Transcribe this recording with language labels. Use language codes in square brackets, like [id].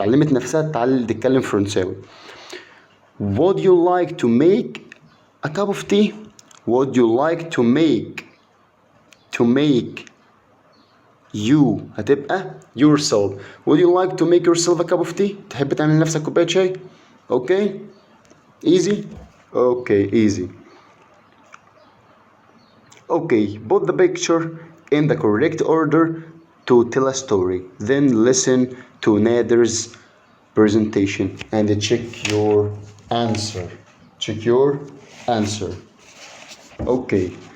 [ar] علمت نفسها تتكلم فرنساوي. [en] Would you like to make a cup of tea? Would you like to make you هتبقى yourself. Would you like to make yourself a cup of tea? [ar] تحب تعمل نفسك كوباية شاي؟ Okay. [en] Easy? Okay, easy. Okay, put the picture in the correct order to tell a story. Then listen to Nader's presentation and check your answer. Check your answer. Okay.